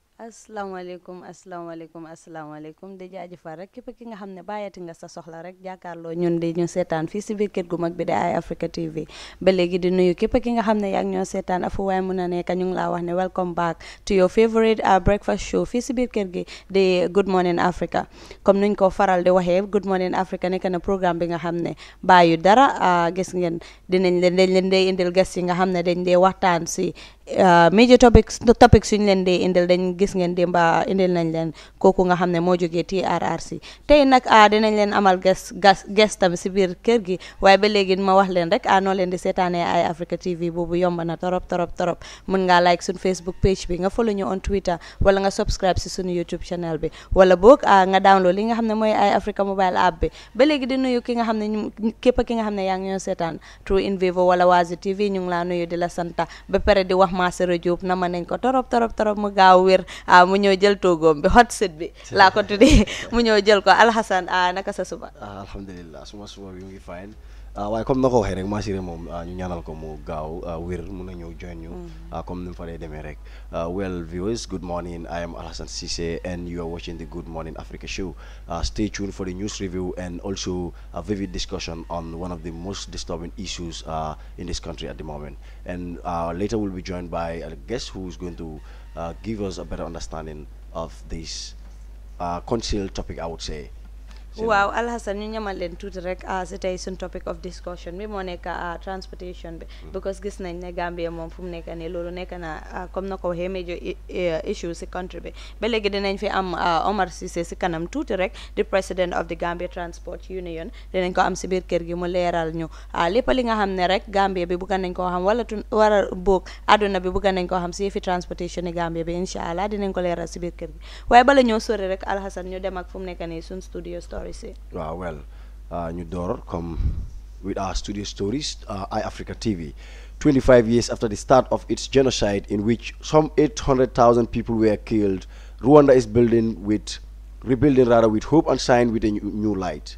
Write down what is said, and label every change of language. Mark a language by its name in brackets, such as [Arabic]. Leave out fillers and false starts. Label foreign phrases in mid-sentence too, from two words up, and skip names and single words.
[Wolof] asalaamaaleykum di jaajëfal rek képp ki nga xam ne bàyyati nga sa soxla rek jàkkaarloo ñun di ñu seetaan fii si biir kër gu mag bi di Eye Africa TV ba léegi di nuyu képp ki nga xam ne yaa ngi ñoo seetaan afu waay mun a nekk ñu ngi laa wax ne [English] welcome back to your favorite breakfast show [Wolof] fii si biir kër gi di Good Morning Africa comme nuñ ko faral di waxee Good Morning Africa nekk na programme bi nga xam ne bàyyi dara gis ngeen dañ leen dee indil gas yi nga xam ne dañ dee waxtaan si [English] major topics [Wolof] suñ leen dee indil dañ gis ngeen démba indil nañ leen kooku nga xam ne moo jógee TRRC tey nag dinañ leen amal guest tam si biir kër gi waaye ba léegi ma wax leen rek noo leen di seetaanee Eye Africa TV boobu yomb na torop mun ngaa like suñ Facebook page bi nga follow ñu [English] on Twitter [Wolof] wala nga subscribe si suñu YouTube channel bi wala boog nga download li nga xam ne mooy Eye Africa [English] mobile app [Wolof] bi ba léegi di nuyu ki nga xam ne képp ki nga xam ne yaa ngi ñoo seetaan through in vivo wala Wazi TV ñu ngi laa nuyu di la santa ba pare di wax Masero Diop nama nañ ko torop mu gaaw wér mu ñëw jël toogoom bi [English] hot seat [Wolof] bi laa ko tuddee mu ñëw jël ko Alhasan naka sa suba alhamdulillah suba bi mu ngi fine waaye comme na ko waxee rek Masero moom ñu ñaanal ko mu gaaw wér mun a ñëw join ñu comme ni mu fa dee demee rek [English] well viewers, good morning. I am Alhasan Cisse and you are watching the Good Morning Africa show. Stay tuned for the news review and also a vivid discussion on one of the most disturbing issues in this country at the moment. And later we'll be joined by a guest who is going to give us a better understanding of this concealed topic, I would say. [Wolof] waaw Alhasan ñu ñamal leen tuuti rek si tey suñ [English] topic of discussion [Wolof] bi moo nekk transportation bi because gis nañ ne Gambia moom fu mu nekk nii loolu nekk na comme na ko waxee [English] major issue [Wolof] si country bi ba léegi dinañ fi am Omar Cissé si kanam tuuti rek di [English] president of the Gambia Transport Union [Wolof] dinañ ko am si biir kër gi mu leeral ñu lépp li nga xam ne rek Gambia bi bëgg nañ koo xam wala boog àdduna bi bëgg nañ koo xam si yëfi transportation yi Gambia bi [Arabic] incha allah [Wolof] dinañ ko leeral si biir kër gi waaye bala ñoo sori rek Alhasan ñu dem ak fu mu nekk nii suñ studio [English] well, [Wolof] ñu door [English] come with our studio stories. Eye Africa TV, 25 years after the start of its genocide in which some 800,000 people were killed, Rwanda is rebuilding with hope and shine with a new light.